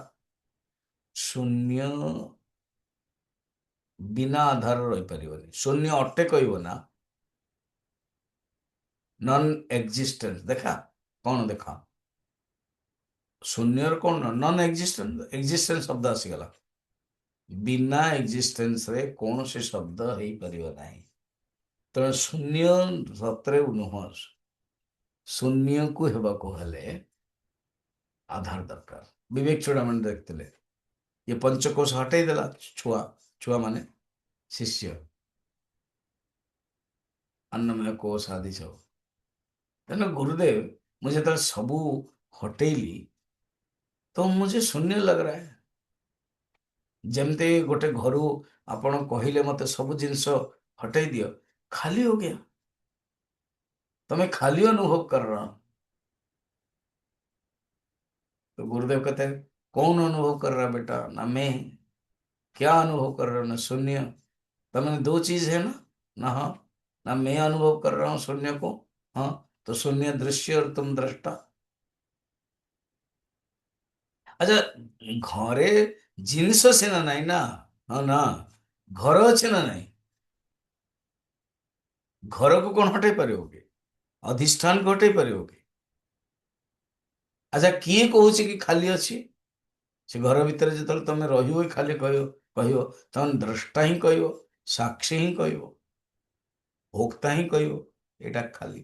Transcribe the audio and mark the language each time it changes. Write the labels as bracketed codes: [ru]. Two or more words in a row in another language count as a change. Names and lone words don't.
[or] ଶୂନ୍ୟ ବିନା ଆଧାର ରହିପାରିବନି, ଶୂନ୍ୟ ଅଟେ କହିବ ନା, [en] non existence [or] ଦେଖା, କଣ ଦେଖା, ଶୂନ୍ୟର କଣ [en] non existence, existence [or] ଶବ୍ଦ ଆସିଗଲା, ବିନା ଏକ୍ଜିଷ୍ଟେନ୍ସରେ କୌଣସି ଶବ୍ଦ ହେଇପାରିବ ନାହିଁ। ତେଣୁ ଶୂନ୍ୟ ସତରେ ନୁହଁ, ଶୂନ୍ୟକୁ ହେବାକୁ ହେଲେ ଆଧାର ଦରକାର। ବିବେକ ଚୂଡ଼ାମଣି ଦେଖିଥିଲେ, ଇଏ ପଞ୍ଚକୋଷ ହଟେଇ ଦେଲା, ଛୁଆ, ଛୁଆ ମାନେ ଶିଷ୍ୟ, [hi] अन्नमय कोश आदि सब। तेना गुरुदेव, मुझे [or] ଯେତେବେଳେ ସବୁ ହଟେଇଲି [hi] तो मुझे शून्य लग रहा है। [or] ଯେମିତି ଗୋଟେ ଘରୁ ଆପଣ କହିଲେ ମତେ ସବୁ ଜିନିଷ ହଟେଇ ଦିଅ, [hi] खाली हो गया, तुम्हें खाली अनुभव कर रहा हूं। तो गुरुदेव कहते हैं कौन अनुभव कर रहा है बेटा? ना मैं, क्या अनुभव कर रहे हो? ना शून्य। तो मैंने दो चीज है ना, ना हाँ, ना मैं अनुभव कर रहा हूँ शून्य को, हाँ, तो शून्य दृश्य और तुम दृष्टा। अच्छा, [or] ଘରେ ଜିନିଷ ସିନା ନାହିଁ ନା, ହଁ ନା, ଘର ଅଛି ନା ନାହିଁ? ଘରକୁ କଣ ହଟେଇ ପାରିବ କି? ଅଧିଷ୍ଠାନକୁ ହଟେଇ ପାରିବ କି? ଆଚ୍ଛା, କିଏ କହୁଛି କି ଖାଲି ଅଛି? ସେ ଘର ଭିତରେ ଯେତେବେଳେ ତମେ ରହିବ ଖାଲି କହିବ, କହିବ ତମେ ଦ୍ରଷ୍ଟା ହିଁ କହିବ, ସାକ୍ଷୀ ହିଁ କହିବ, ଭୋକ୍ତା ହିଁ କହିବ ଏଇଟା ଖାଲି।